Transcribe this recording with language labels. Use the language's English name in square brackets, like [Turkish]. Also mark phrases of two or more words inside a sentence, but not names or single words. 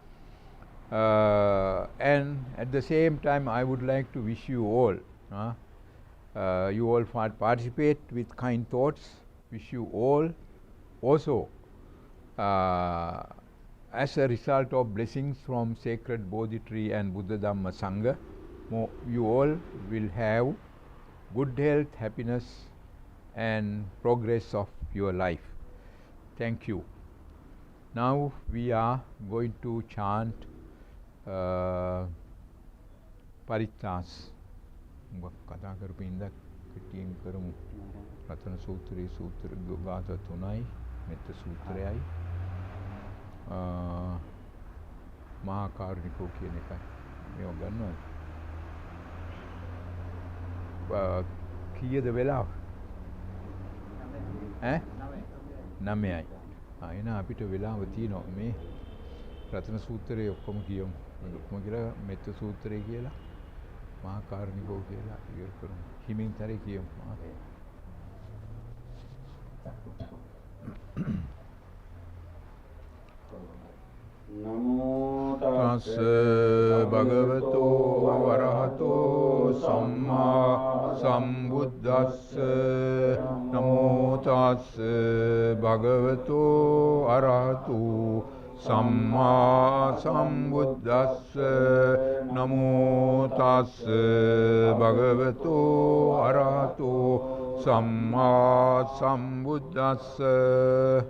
[English] And at the same time, I would like to wish you all, you all participate with kind thoughts, wish you all also as a result of blessings from sacred Bodhi tree and Buddha, Dhamma, Sangha, you all will have good health, happiness and progress of your life. Thank you. Now we are going to chant Paritas. [Sinhala] කතා කරපු ඉඳ කෙටියෙන් කරමු. රතන සූත්‍රයේ සූත්‍ර ගාථා 3යි මෙත්ත සූත්‍රයයි මහා කාරුණිකෝ කියන එකයි. මේව ගන්නවද? කීයද වෙලාව? 9යි. එහෙනම් අපිට වෙලාව තියෙනවා මේ රතන සූත්‍රයේ ඔක්කොම කියමු. ඔක්කොම කියලා මෙත්ත සූත්‍රය කියලා මහා කාරුණිකෝ කියලා ඉවර කරමු. හිමින් තරේ කියමු. [Pali] නමෝ තස්ස භගවතෝ වරහතෝ සම්මා සම්බුද්දස්ස නමෝ තස්ස භගවතෝ අරහතෝ සම්මා සම්බුද්දස්ස නමෝ තස්ස භගවතෝ අරහතෝ සම්මා සම්බුද්දස්ස